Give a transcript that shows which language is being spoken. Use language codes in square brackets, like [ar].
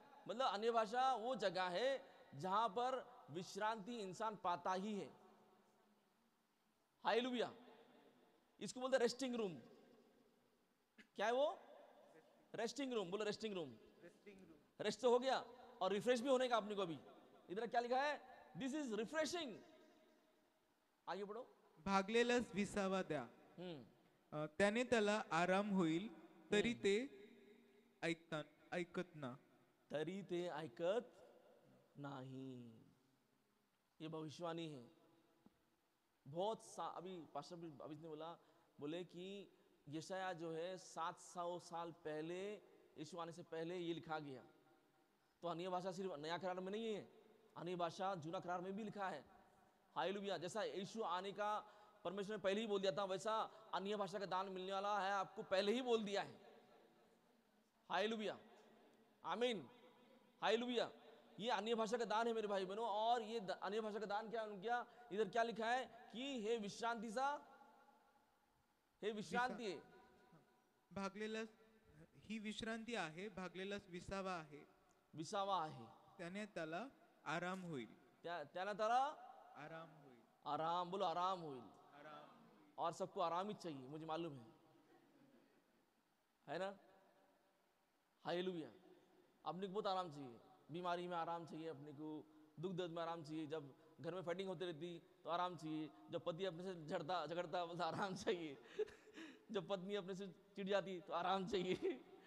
[hi] मतलब अन्य भाषा वो जगह है जहां पर विश्रांति इंसान पाता ही है। हालेलुया। इसको बोलते रेस्टिंग रूम। क्या है वो? Resting room. बोलो रेस्टिंग रूम। रेस्ट तो हो गया और रिफ्रेश भी होने का अपने को। अभी इधर क्या लिखा है? [en] This is refreshing. [hi] आगे बढ़ो। [mr] भागलेलास विसावा द्या, त्याने त्याला आराम होईल, तरी ते ऐकत ना। तरी ते ऐकत [hi] नहीं। ये भविष्यवाणी है। अभी पास्टर अभी ने बोले कि यशाया जो है 700 साल पहले, यीशु आने से पहले ये लिखा गया। तो अन्य भाषा सिर्फ नया करार में नहीं है, अन्य भाषा जूना करार में भी लिखा है। हालेलुया। जैसा यीशु आने का परमेश्वर ने पहले ही बोल दिया था, वैसा अन्य भाषा का दान मिलने वाला है आपको पहले ही बोल दिया है। हालेलुया, आमीन। हालेलुया। ये अन्य भाषा का दान है मेरे भाई बहनों। और ये अन्य भाषा का दान क्या इधर क्या लिखा है कि हे विश्रांति सा, [mr] हे विश्रांती आहे। भागलेलास ही विश्रांती आहे, भागलेलास विसावा आहे, विसावा आहे, त्याने त्याला आराम होईल। त्याला त्याला आराम होईल। आराम, बोलो आराम होईल। आराम। [hi] और सबको आराम ही चाहिए, मुझे मालूम है ना? हालेलुया। अपने को बहुत आराम चाहिए, बीमारी में आराम चाहिए अपने को, दुख दर्द में आराम चाहिए, जब घर में फाइटिंग होती रहती तो आराम चाहिए, जब पति अपने से झगड़ता बोलता आराम चाहिए, जब पत्नी अपने से चिढ़ जाती तो आराम चाहिए।